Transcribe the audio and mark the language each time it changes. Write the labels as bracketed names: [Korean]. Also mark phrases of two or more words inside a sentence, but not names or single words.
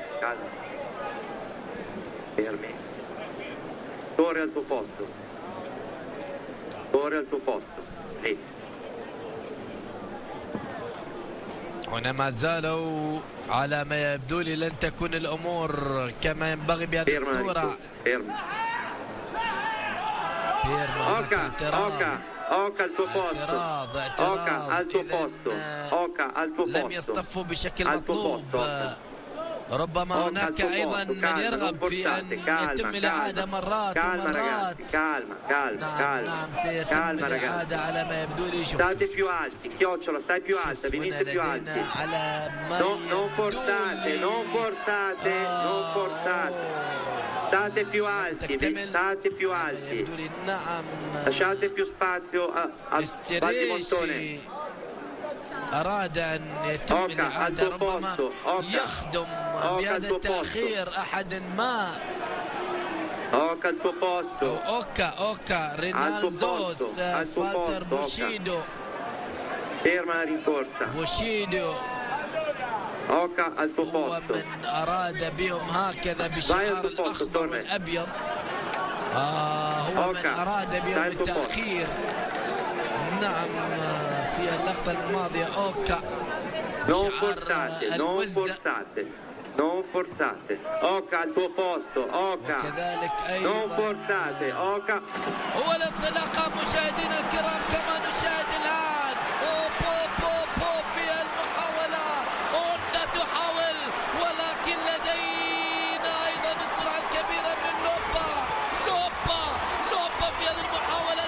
[Arabic] هنا ما زالوا على ما يبدو لي لن تكون الامور كما ينبغي بهذه الصورة. [Italian] Oca al tuo posto. Oca al tuo posto. Oca al tuo posto. [Arabic] لم يصطفوا بشكل مطلوب. ربما هناك أيضا من يرغب في أن يتم الإعادة مرات ومرات. نعم سيتم الإعادة على ما يبدو لي. [Italian] State più alti, Chiocciola, stai più alta, venite più alti. Non forzate. State più alti, state più alti. Lasciate più spazio a Baldimontone. [Arabic] أراد أن يتم الإعادة، ربما يخدم بهذا التأخير أحد ما. أوكا رينالدوس، فالتر بوشيدو. بوشيدو [Italian] Oca al tuo posto. [Arabic] ومن أراد بهم هكذا بالشعار الأخضر والأبيض. هو من أراد بهم التأخير. نعم في اللقطة الماضية أوكا [Italian] Non forzate. Oca al tuo posto. Oca. [Arabic] وكذلك أيضا [Italian] Non forzate. Oca. [Arabic] هو الانطلاقة مشاهدينا الكرام كما نشاهد الآن. في المحاولة أوندا تحاول، ولكن لدينا أيضا السرعة الكبيرة من لوبا في هذه المحاولة.